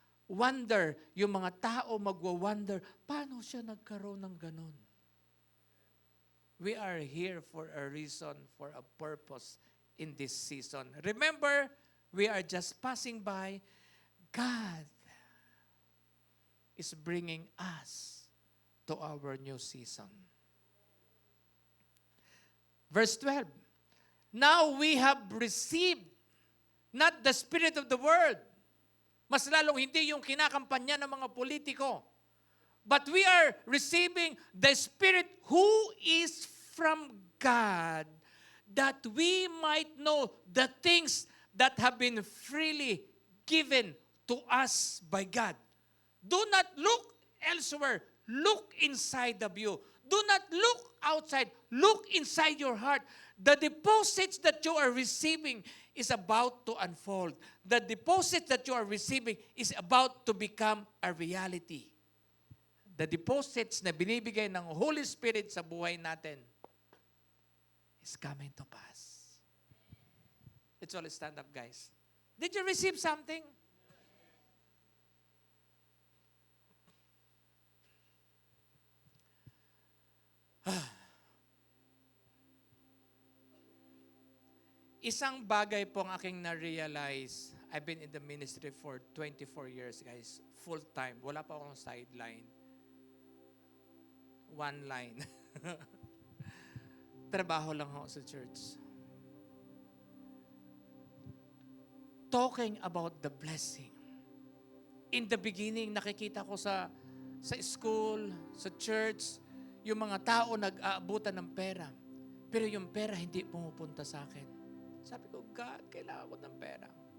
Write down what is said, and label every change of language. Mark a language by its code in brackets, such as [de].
[tl] Wonder, yung mga tao magwa-wonder, paano siya nagkaroon ng ganun? [en] We are here for a reason, for a purpose in this season. Remember, we are just passing by. God is bringing us to our new season. Verse 12, now we have received not the spirit of the world. [tl] Mas lalong hindi yung kinakampanya ng mga politiko. [en] But we are receiving the Spirit who is from God, that we might know the things that have been freely given to us by God. Do not look elsewhere. Look inside of you. Do not look outside. Look inside your heart. The deposits that you are receiving is about to unfold. The deposit that you are receiving is about to become a reality. The deposits [tl] na binibigay ng Holy Spirit sa buhay natin [en] is coming to pass. Let's all stand up, guys. Did you receive something? [tl] Isang bagay po ang aking na-realize. [en] I've been in the ministry for 24 years, guys. [tl] Full time. Wala pa akong sideline. [en] One line. [tl] Trabaho lang ako sa church. [en] Talking about the blessing. [tl] In the beginning, nakikita ko sa school, sa church, yung mga tao nag-aabutan ng pera. Pero yung pera hindi pumupunta sa akin. Sabi ko, God, kailangan ko ng pera.